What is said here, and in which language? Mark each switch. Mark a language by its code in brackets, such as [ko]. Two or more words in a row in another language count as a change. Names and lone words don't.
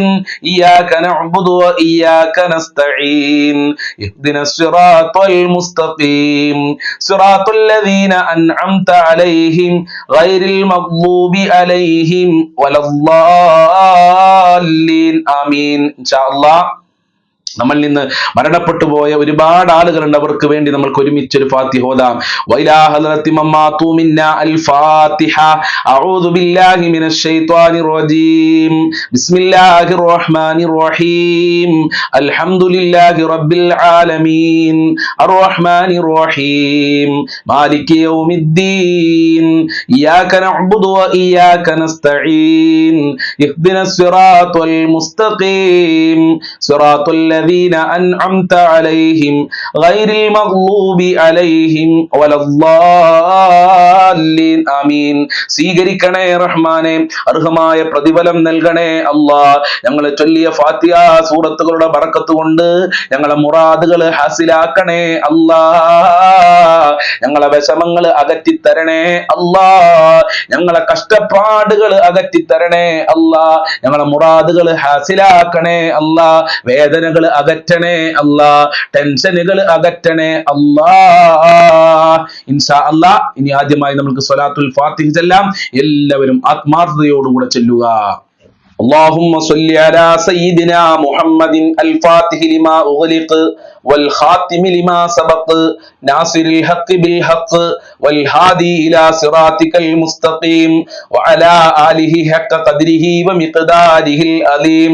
[ar] إياك نعبد وإياك نستعين. اهدنا الصراط المستقيم صراط الذين أنعمت عليهم غير المغضوب عليهم ولا الضالين آمين. إن شاء الله [ml] നമ്മൾ നിന്ന് മരണപ്പെട്ടു പോയ ഒരുപാട് ആളുകളുണ്ട്. അവർക്ക് വേണ്ടി നമ്മൾക്ക് ഒരുമിച്ചൊരു ഫാത്തിഹ ഓതാം. [ar] وإلى حضرة من مات منا الفاتحة. أعوذ بالله من الشيطان الرجيم. بسم الله الرحمن الرحيم. الحمد لله رب العالمين الرحمن الرحيم مالك يوم الدين. إياك نعبد وإياك نستعين. اهدنا الصراط المستقيم صراط الذين أنعمت عليهم غير المغضوب عليهم ولا الضالين آمين. [ml] സ്വീകരിക്കണേ റഹ്മാനെ, അർഹമായ പ്രതിഫലം നൽകണേ അല്ലാ. ഞങ്ങൾ ചൊല്ലിയ ഫാത്തിഹ സൂറത്തുകളുടെ ബറക്കത്ത് കൊണ്ട് ഞങ്ങളെ മുറാദുകൾ ഹാസിലാക്കണേ അല്ലാ. ഞങ്ങളെ വിഷമങ്ങൾ അകറ്റിത്തരണേ അല്ലാ. ഞങ്ങളെ കഷ്ടപ്പാടുകൾ അകറ്റിത്തരണേ അല്ലാ. ഞങ്ങളെ മുറാദുകൾ ഹാസിലാക്കണേ അല്ലാ. വേദനകൾ അകറ്റണേ അല്ലാ. ടെൻഷനുകൾ അകറ്റണേ അല്ലാ. [ar] إن شاء الله [ml] ഇനി ആദ്യമായി നമുക്ക് സ്വലാത്തുൽ ഫാത്തിഹ ചെല്ലാം. എല്ലാവരും ആത്മാർത്ഥതയോടുകൂടെ ചെല്ലുക. [ar] اللهم صل على سيدنا محمد الفاتح لما أغلق والخاتم لما سبق ناصر الحق بالحق والهادي إلى صراطك المستقيم وعلى آله حق قدره ومقداره العظيم.